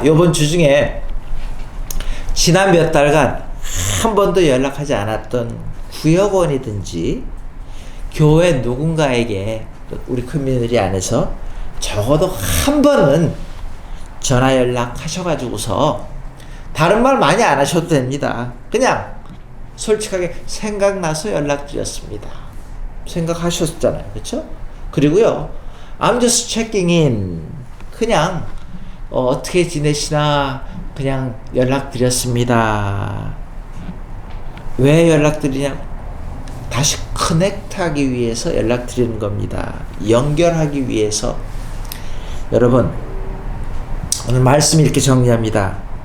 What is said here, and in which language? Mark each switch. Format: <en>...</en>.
<ko>이번 주 중에 지난 몇 달간 한 번도 연락하지 않았던 구역원이든지 교회 누군가에게 우리 커뮤니티 안에서 적어도 한 번은 전화 연락하셔가지고서 다른 말 많이 안 하셔도 됩니다. 그냥 솔직하게 생각나서 연락드렸습니다. 생각하셨잖아요. 그렇죠? 그리고요,</ko> <en>I'm just checking in.</en> <ko>그냥 어떻게 지내시나 그냥 연락드렸습니다. 왜 연락드리냐? 다시 커넥트하기 위해서 연락드리는 겁니다. 연결하기 위해서. 여러분, 오늘 말씀 이렇게 정리합니다.</ko>